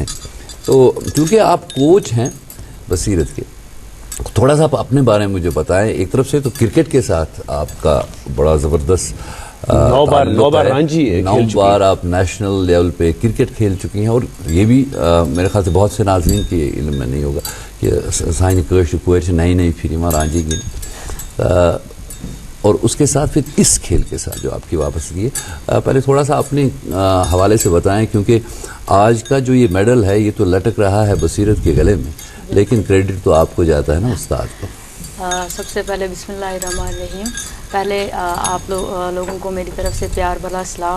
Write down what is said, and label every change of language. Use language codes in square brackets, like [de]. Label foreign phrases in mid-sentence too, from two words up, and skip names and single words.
[ur] تو کیونکہ آپ کوچ ہیں بصیرت کے, تھوڑا سا آپ اپنے بارے میں مجھے بتائیں. ایک طرف سے تو کرکٹ کے ساتھ آپ کا بڑا زبردست 9 بار رانجی, 9 بار آپ نیشنل لیول پہ کرکٹ کھیل چکی ہیں, اور یہ بھی میرے خیال سے بہت سے ناظرین کے علم میں نہیں ہوگا کہ [ks] سائن کٲشر کورِ چھِ نئی نئی پھر یِوان رانجی گِنٛدنہِ, [ur] اور اس کے ساتھ پھر اس کھیل کے ساتھ جو آپ کی واپسی ہے. پہلے تھوڑا سا اپنے حوالے سے بتائیں, کیونکہ آج کا جو یہ میڈل ہے یہ تو لٹک رہا ہے بصیرت کے گلے میں, لیکن کریڈٹ تو آپ کو جاتا ہے نا استاد کو. سب سے پہلے بسم اللہ الرحمن الرحیم. پہلے آپ لوگوں کو میری طرف سے پیار بھلا سلام.